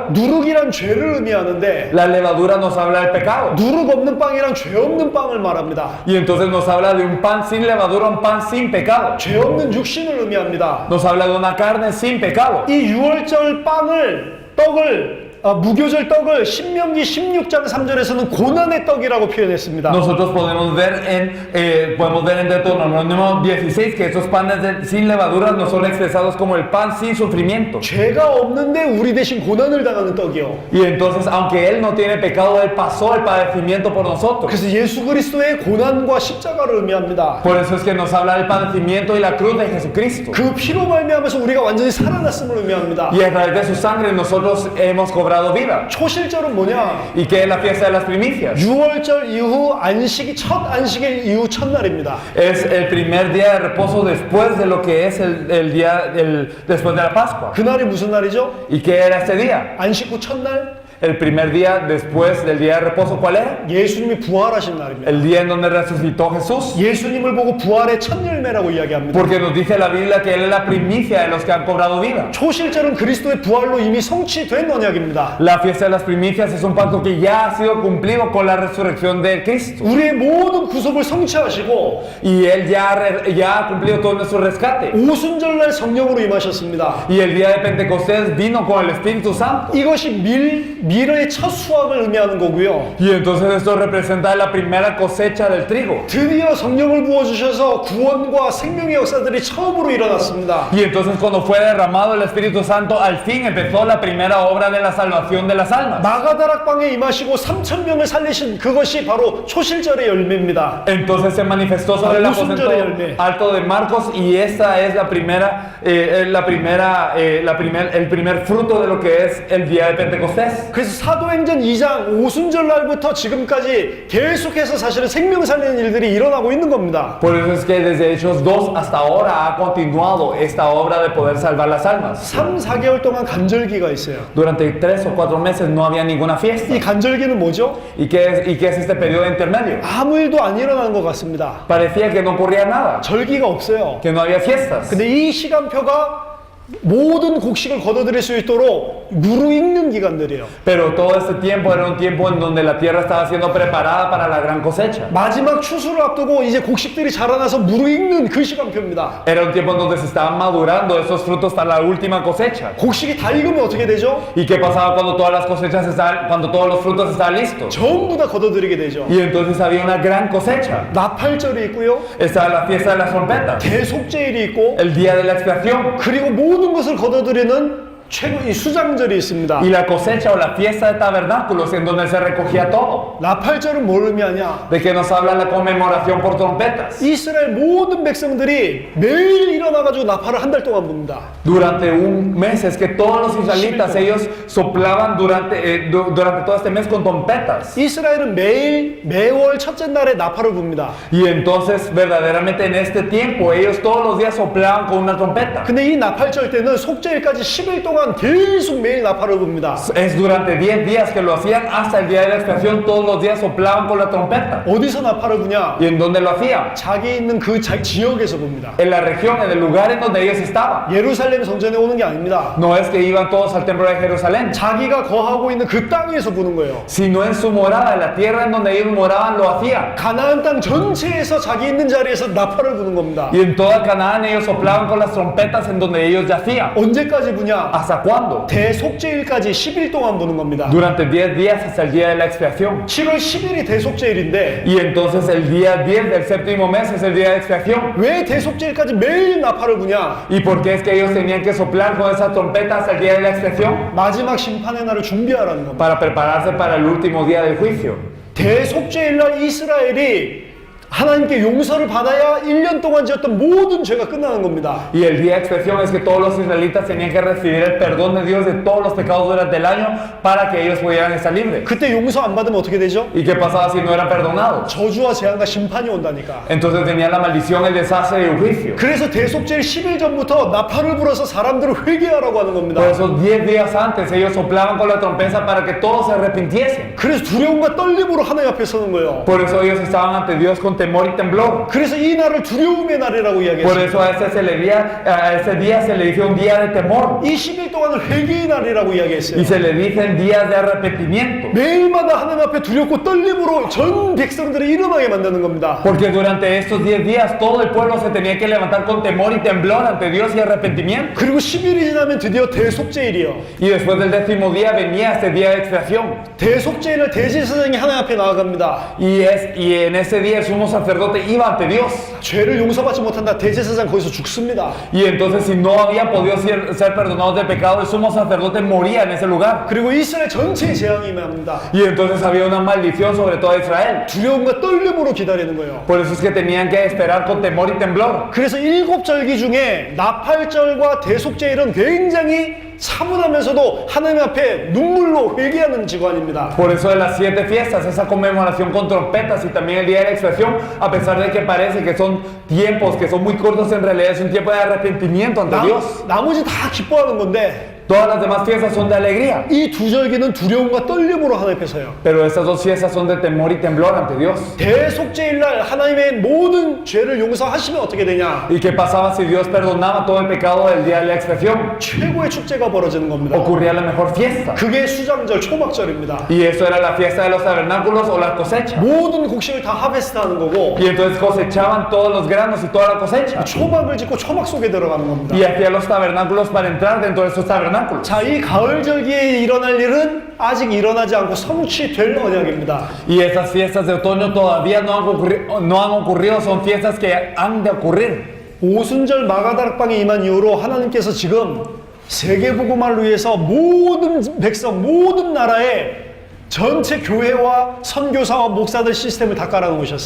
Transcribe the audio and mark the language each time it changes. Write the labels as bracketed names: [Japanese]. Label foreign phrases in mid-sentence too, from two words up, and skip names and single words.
[Korean] 누룩이란 죄를 의미하는데 [Spanish] La levadura nos habla del pecado. [Korean] 누룩 없는 빵이란 죄 없는 빵을 말합니다. [Spanish] Y entonces nos habla de un pan sin levadura, un pan sin pecado. [Korean] 죄 없는 육신을 의미합니다. [Spanish] Nos habla de una carne sin pecado. [Korean] 이 6월절 떡을 무교절 떡을 신명기 16장 3절에서는 고난의 떡이라고 표현했습니다. [Spanish] Nosotros podemos ver en Deuteronomio 16 que esos panes sin levadura no son expresados como el pan sin sufrimiento. [Korean] 죄가 없는데 우리 대신 고난을 당하는 떡이요. [Spanish] Y entonces, aunque Él no tiene pecado, Él pasó el padecimiento por nosotros. [Korean] 그래서 예수 그리스도의 고난과 십자가를 의미합니다. [Spanish] Por eso es que nos habla del padecimiento y la cruz de Jesucristo. [Korean] 그 피로 말미암아서 우리가 완전히 살아났음을 의미합니다. [Spanish] Y a través de su sangre nosotros hemos cobrado vida. [Korean] 초실절은 뭐냐? [Spanish] ¿Y qué es la fiesta de las primicias? [Korean] 6월절 이후 첫 안식일 이후 첫날입니다. [Spanish] Es el primer día de reposo después de lo que es el día después de la Pascua. [Korean] 그날이 무슨 날이죠? [Spanish] ¿Y qué era este día? [Korean] 안식 후 첫날? [Spanish] El primer día después del día de reposo, ¿cuál era? [Korean] 예수님이 부활하신 날입니다. [Spanish] El día en donde resucitó Jesús. [Korean] 예수님을 보고 부활의 첫 열매라고 이야기합니다. [Spanish] Porque nos dice la Biblia que Él es la primicia de los que han cobrado vida. [Korean] 초실절은 그리스도의 부활로 이미 성취된 언약입니다. [Spanish] La fiesta de las primicias es un pacto que ya ha sido cumplido con la resurrección de Cristo. [Korean] 우리의 모든 구속을 성취하시고 [Spanish] Y Él ya ha cumplido todo nuestro rescate. [Korean] 오순절날 성령으로 임하셨습니다. [Spanish] Y el día de Pentecostés vino con el Espíritu Santo. [Korean] 이것이 미래의 첫 수확을 의미하는 거고요. [Spanish] Y entonces esto representa la primera cosecha del trigo. [Korean] 드디어 성령을 부어주셔서 구원과 생명의 역사들이 처음으로 일어났습니다. [Spanish] Y entonces cuando fue derramado el Espíritu Santo, al fin empezó la primera obra de la salvación de las almas. [Korean] 마가다락방에 임하시고 3,000명을 살리신 그것이 바로 초실절의 열매입니다. [Spanish] Entonces se manifestó sobre el aposento alto de Marcos y esta es el primer fruto de lo que es el día de Pentecostés. [Korean] 그래서 사도행전 2장 오순절날부터 지금까지 계속해서 사실은 생명 살리는 일들이 일어나고 있는 겁니다. [Spanish] Por eso es que desde Hechos 2 hasta ahora ha continuado esta obra de poder salvar las almas. [Korean] 3, 4개월 동안 간절기가 있어요. [Spanish] Durante 3 o 4 meses no había ninguna fiesta. [Korean] 이 간절기는 뭐죠? [Spanish] ¿Y qué es este periodo intermedio? [Korean] 아무 일도 안 일어나는 것 같습니다. [Spanish] Parecía que no ocurría nada, [Korean] 절기가 없어요. [Spanish] que no había fiestas. [Korean] 근데 이 시간표가 모든 곡식을 거둬들일 수 있도록 무르익는 기간들이에요. [Spanish] Pero todo este tiempo era un tiempo en donde la tierra estaba siendo preparada para la gran cosecha. [Korean] 마지막 추수를 앞두고 이제 곡식들이 자라나서 무르익는 그 시간표입니다. [Spanish] Era un tiempo en donde se estaban madurando esos frutos para la última cosecha. [Korean] 곡식이 다 익으면 어떻게 되죠? [Spanish] ¿Y qué pasaba cuando todas las cosechas cuando todos los frutos estaban listos? [Korean] 전부 다 거둬들이게 되죠. [Spanish] Y entonces había una gran cosecha. [Korean] 나팔절이 있고요. [Spanish] Estaba la fiesta de las trompetas, [Korean] 대속제일이 있고 [Spanish] el día de la expiación [Korean] 그리고 모든 것을 거둬들이는 최고 이 수장절이 있습니다. [Spanish] y la cosecha o la fiesta de tabernáculos en donde se recogía todo. [Korean] 나팔절은 뭘 의미하냐? [Spanish] ¿De qué nos habla la conmemoración por trompetas? [Korean] 이스라엘 모든 백성들이 매일 일어나가지고 나팔을 한 달 동안 붑니다. [Spanish] Durante un mes es que todos los israelitas ellos soplaban durante todo este mes con trompetas. [Korean] 이스라엘은 매월 첫째 날에 나팔을 붑니다. [Spanish] Y entonces verdaderamente en este tiempo ellos todos los días soplaban con una trompeta. [Korean] 근데 이 나팔절 때는 속죄일까지 10일 동안 계속 매일 나팔을 붑니다. [Spanish] Es durante 10 días que lo hacían hasta el día de la expiación, todos los días soplaban con la trompeta. [Korean] 어디서 나팔을 부냐? [Spanish] ¿Y en dónde lo hacían? [Korean] 자기 있는 그 지역에서 붑니다. [Spanish] En la región, en el lugar en donde ellos estaban. [Korean] 예루살렘 성전에 오는 게 아닙니다. [Spanish] No es que iban todos al templo de Jerusalén, [Korean] 자기가 거하고 있는 그 땅에서 부는 거예요. [Spanish] sino en su morada, en la tierra en donde ellos moraban, lo hacían. [Korean] 가나안 땅 전체에서 자기 있는 자리에서 나팔을 부는 겁니다. [Spanish] Y en toda Canaán ellos soplaban con las trompetas en donde ellos yacían. [Korean] 언제까지 부냐? [Spanish] ¿Hasta cuándo? [Korean] 대속죄일까지 10일 동안 부는 겁니다. [Spanish] Durante 10 días hasta el día de la expiación. [Korean] 7월 10일이 대속죄일인데 [Spanish] Y entonces el día 10 del séptimo mes es el día de expiación. [Korean] 왜 대속죄일까지 매일 나팔을 부냐? [Spanish] ¿Y por qué es que ellos tenían que soplar con esa trompeta hasta el día de la expiación? [Korean] 마지막 심판의 날을 준비하라는 겁니다. [Spanish] Para prepararse para el último día del juicio. [Korean] 대속죄일날 이스라엘이 하나님께 용서를 받아야 1년 동안 지었던 모든 죄가 끝나는 겁니다. [Spanish] Y el día de expiación es que todos los israelitas tenían que recibir el perdón de Dios de todos los pecados durante el año para que ellos pudieran estar libres. [Korean] 그때 용서 안 받으면 어떻게 되죠? [Spanish] ¿Y qué pasaba si no eran perdonados? [Korean] 저주와 재앙과 심판이 온다니까. [Spanish] Entonces venía la maldición, el desastre y el juicio. [Korean] 그래서 대속죄일 10일 전부터 나팔을 불어서 사람들을 회개하라고 하는 겁니다. [Spanish] Por eso 10 días antes ellos soplaban con la trompeta para que todos se arrepintiesen. [Korean] 그래서 두려움과 떨림으로 하나님 앞에 서는 거예요. [Spanish] Por eso ellos estaban ante Dios con temor y temblor. [Korean] 그래서 이 날을 두려움의 날이라고 [Spanish] Por [Korean] 이야기했어요. [Spanish] eso a ese día se le dice un día de temor. [Korean] 이 10일 동안을 회개의 날이라고 이야기했어요. [Spanish] Y se le dicen días de arrepentimiento. [Korean] 매일마다 하나님 앞에 두렵고 떨림으로 전 백성들을 일어나게 만드는 겁니다. [Spanish] Porque durante estos 10 días todo el pueblo se tenía que levantar con temor y temblor ante Dios y arrepentimiento. [Korean] 그리고 10일이 지나면 드디어 대속죄일이요. [Spanish] Y después del 10º día venía este día de expiación. [Korean] 대속죄일을 대제사장이 하나님 앞에 나아갑니다. [Spanish] Y en ese día el sumo sacerdote iba ante Dios. [Korean] 죄를 용서받지 못한다. 대제사장 거기서 죽습니다. [Spanish] Y entonces si no había podido ser perdonados del pecado, el sumo sacerdote moría en ese lugar. [Korean] 그리고 이스라엘 전체에 재앙이 임합니다. [Spanish] Y entonces había una maldición sobre toda Israel. [Korean] 두려움과 떨림으로 기다리는 거예요. [Spanish] Por eso es que tenían que esperar con temor y temblor. [Korean] 그래서 7절기 중에 나팔절과 대속죄일은 굉장히 차분하면서도 하나님 앞에 눈물로 회개하는 기관입니다. [Spanish] Por eso de las 7 fiestas, esa conmemoración con trompetas y también el día de la expiación, a pesar de que parece que son tiempos que son muy cortos, en realidad es un tiempo de arrepentimiento ante Dios. [Korean] 나머지 다 기뻐하는 건데 [Spanish] Todas las demás fiestas son de alegría. [Korean] 이 두 절기는 두려움과 떨림으로 하나님 앞에 서요. [Spanish] Pero estas dos fiestas son de temor y temblor ante Dios. [Korean] 대속죄일날 하나님의 모든 죄를 용서하시면 어떻게 되냐? [Spanish] ¿Y qué pasaba si Dios perdonaba todo el pecado del día de la expiación? [Korean] 최고의 축제가 벌어지는 겁니다. [Spanish] Ocurría la mejor fiesta. [Korean] 그게 수장절 초막절입니다. [Spanish] Y eso era la fiesta de los tabernáculos o la cosecha. [Korean] 모든 곡식을 다 하베스트하는 거고 [Spanish] Y entonces cosechaban todos los granos y toda la cosecha. [Korean] 초막을 짓고 초막 속에 들어가는 겁니다. [Spanish] Y hacían los tabernáculos para entrar dentro de esos tabernáculos. [Korean] 자, 이 가을절기에 일어날 일은 아직 일어나지 않고 성취될 언약입니다. [Spanish] Y esas fiestas de otoño todavía no han ocurrido, son fiestas que han de ocurrir. [Korean] 오순절 마가다락방에 임한 이후로 하나님께서 지금 세계복음화를 위해서 모든 백성, 모든 나라에 전체 교회와 선교사와 목사들 시스템을 다 깔아놓으셨어요.